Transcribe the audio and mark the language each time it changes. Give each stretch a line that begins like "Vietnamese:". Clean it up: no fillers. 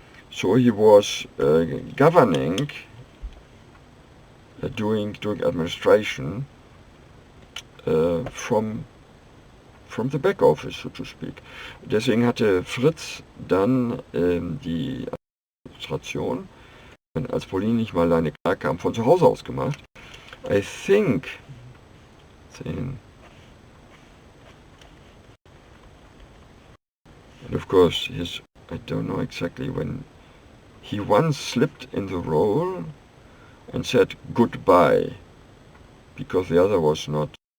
English: so he was governing, doing administration from the back office, so to speak.
German: Deswegen hatte Fritz dann die Administration, als Pauline nicht mal alleine klar kam, von zu Hause aus gemacht.
English: I think, and of course, I don't know exactly when, he once slipped in the role and said goodbye, because the other was not